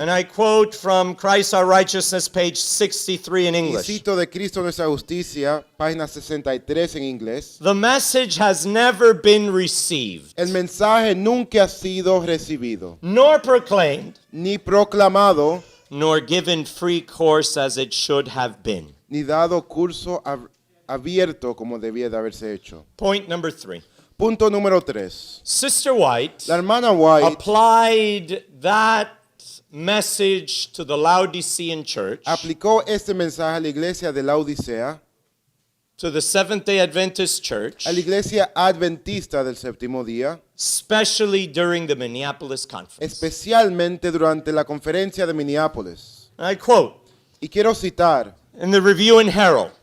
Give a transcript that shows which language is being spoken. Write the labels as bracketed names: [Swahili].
[English] and I quote from Christ Our Righteousness, page 63 in [Spanish] y [English] English, [Spanish] cito de Cristo nuestra justicia, página 63 en inglés, [English] the message has never been received, [Spanish] el mensaje nunca ha sido recibido, [English] nor proclaimed, [Spanish] ni proclamado, [English] nor given free course as it should have been. [Spanish] ni dado curso abierto como debía de haberse hecho. [English] Point number 3. [Spanish] Punto número 3. [English] Sister White [Spanish] La hermana White [English] applied that message to the Laodicean church, [Spanish] aplicó este mensaje a la iglesia de la Odisea, [English] to the Seventh-day Adventist church, [Spanish] a la iglesia adventista del séptimo día, [English] especially during the Minneapolis conference. [Spanish] especialmente durante la conferencia de Minneapolis. [English] And I quote, [Spanish] Y quiero citar [English] in the Review and Herald,